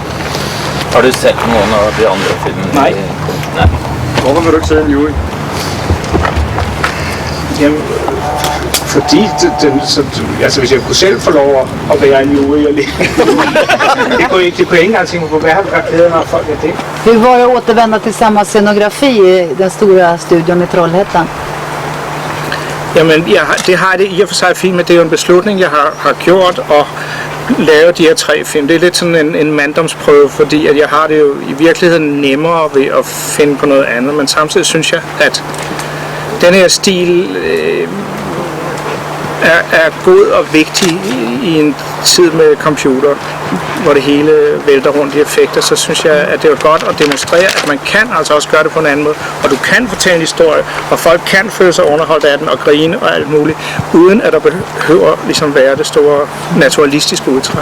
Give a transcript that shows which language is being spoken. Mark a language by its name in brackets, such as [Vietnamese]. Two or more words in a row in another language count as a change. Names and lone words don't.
[Danish] Har du set nogle af de andre film? Nej. Hvorfor vil du ikke sidde i en jury? Jamen, fordi hvis jeg kunne selv få lov at være en jury, det kunne jeg ikke engang tænke mig på, hvad har glædet mig folk af det? [Swedish] Hur var det att återvända till samma scenografi i den stora studion i Trollhättan? [Danish] Jamen, det har det i og for sig fint, men det er jo en beslutning, jeg har gjort at lave de her 3 film. Det er lidt sådan en manddomsprøve, fordi at jeg har det jo i virkeligheden nemmere ved at finde på noget andet, men samtidig synes jeg, at den her stil er god og vigtig i en tid med computer, hvor det hele vælter rundt i effekter, så synes jeg, at det er godt at demonstrere, at man kan altså også gøre det på en anden måde, og du kan fortælle en historie, og folk kan føle sig underholdt af den og grine og alt muligt, uden at der behøver ligesom være det store naturalistiske udtræk.